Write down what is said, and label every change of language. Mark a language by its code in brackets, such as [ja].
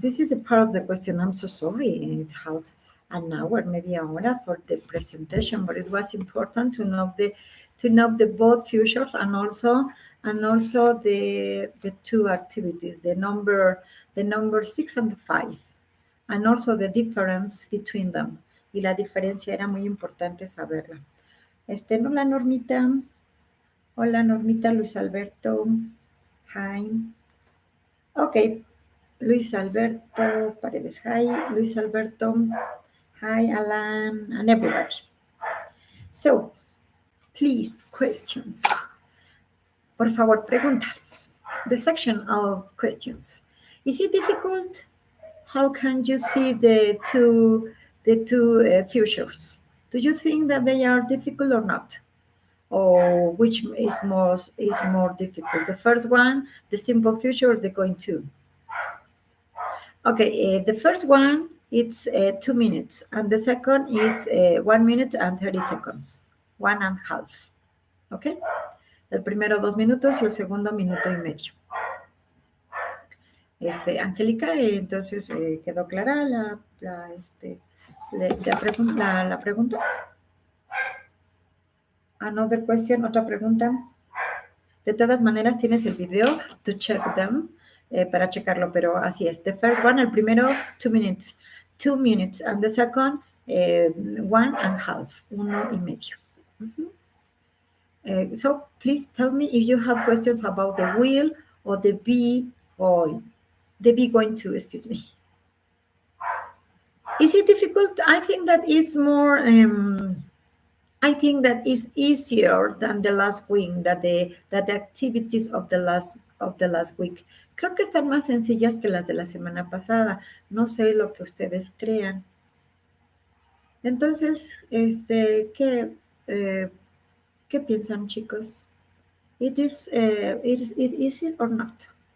[en] This is a part of the question. I'm so sorry. It had an hour, maybe an hour for the presentation, but it was important to know the both futures and also the two activities, the number 6 and the 5, and also the difference between them. [es] Y la diferencia era muy importante saberla. Hola Normita. Hola Normita, Luis Alberto. [en] Hi. Okay. Luis Alberto Paredes, hi. Luis Alberto, hi, Alan, and everybody. So, please, questions. [es] Por favor, preguntas. [en] The section of questions. Is it difficult? How can you see the two futures? Do you think that they are difficult or not? Or which is more difficult? The first one, the simple future, or the going to? Okay, the first one it's 2 minutes, and the second it's 1 minute and 30 seconds, 1.5. [es] Okay, el primero 2 minutos y el segundo minuto y medio. Angélica, entonces quedó clara la pregunta. [en] Another question, [es] otra pregunta. De todas maneras, tienes el video [en] to check them, [es] para checarlo, pero así es. [en] The first one, [es] el primero, [en] 2 minutes. 2 minutes. And the second, 1.5. 1.5. So please tell me if you have questions about the will or the be going to, excuse me. Is it difficult? I think that it's more, I think that is easier than the last week, that the activities of the last week. [es] Creo que están más sencillas que las de la semana pasada. No sé lo que ustedes crean. Entonces, ¿qué piensan, chicos? [en] It is easy or not?